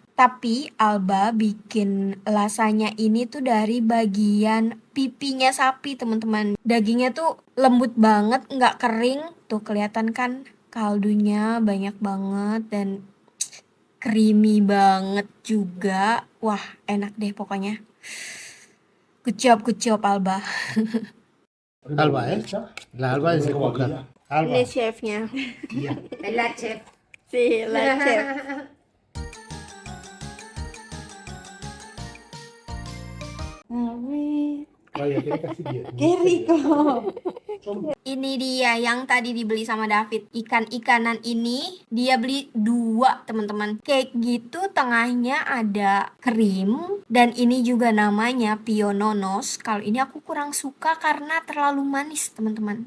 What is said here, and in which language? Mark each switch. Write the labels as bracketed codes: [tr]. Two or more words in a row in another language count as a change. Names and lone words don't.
[id] Tapi Alba bikin lasanya ini tuh dari bagian pipinya sapi teman-teman. Dagingnya tuh lembut banget, nggak kering. Tuh kelihatan kan kaldunya banyak banget dan creamy banget juga. Wah enak deh pokoknya. [en] Good job Alba. [es] Alba, ¿eh? La Alba es escoger. Alba. [id] Ini chefnya. [es] Es la chef. Sí, la chef. Vaya, tiene casi 10. ¡Qué rico! [id] Ini dia yang tadi dibeli sama David. Ikan-ikanan ini dia beli 2 teman-teman. Kayak gitu, tengahnya ada krim. Dan ini juga namanya piononos. Kalau ini aku kurang suka karena terlalu manis teman-teman.